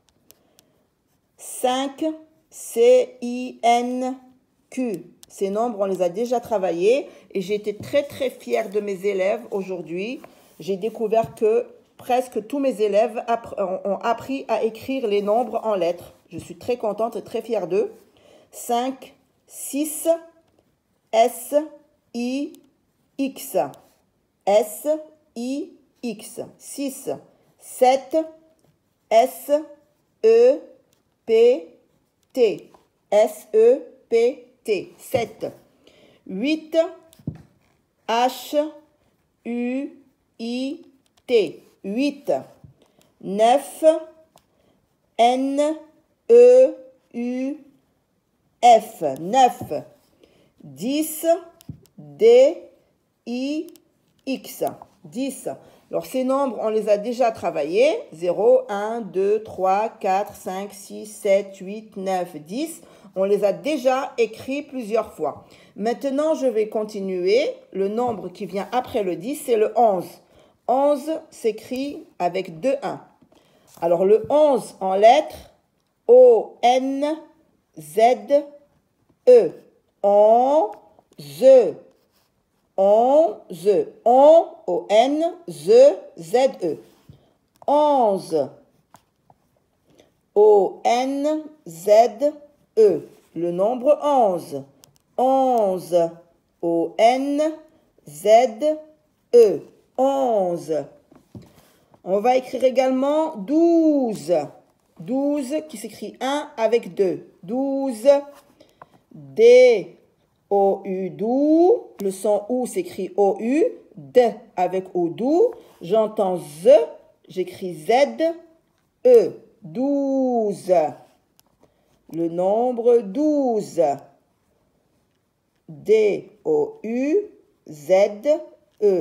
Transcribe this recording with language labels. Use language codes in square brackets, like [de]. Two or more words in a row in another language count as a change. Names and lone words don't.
[fr] 5, C, I, N, Q. Ces nombres, on les a déjà travaillés et j'ai été très très fière de mes élèves aujourd'hui. J'ai découvert que presque tous mes élèves ont appris à écrire les nombres en lettres. Je suis très contente et très fière d'eux. 5, 6, S, I, X. S, I, X. 6, 7, S, E, P, T. S, E, P, T. 7. 8, H, U, I, T. 8. 9, N, E, U, F. 9. 10, D, I, X. 10. Alors, ces nombres, on les a déjà travaillés. 0, 1, 2, 3, 4, 5, 6, 7, 8, 9, 10. On les a déjà écrits plusieurs fois. Maintenant, je vais continuer. Le nombre qui vient après le 10, c'est le 11. 11 s'écrit avec 2 1. Alors, le 11 en lettres, O, N, Z, E. 11. 11. O-N, Z-E. 11. O-N, Z-E. Le nombre 11. 11. O-N, Z-E. 11. On va écrire également 12. 12 qui s'écrit 1 avec 2. 12. D. O-U, dou. Le son OU s'écrit O-U. D avec O, dou. J'entends Z. J'écris Z. E. 12. Le nombre 12. D, O-U, Z, E.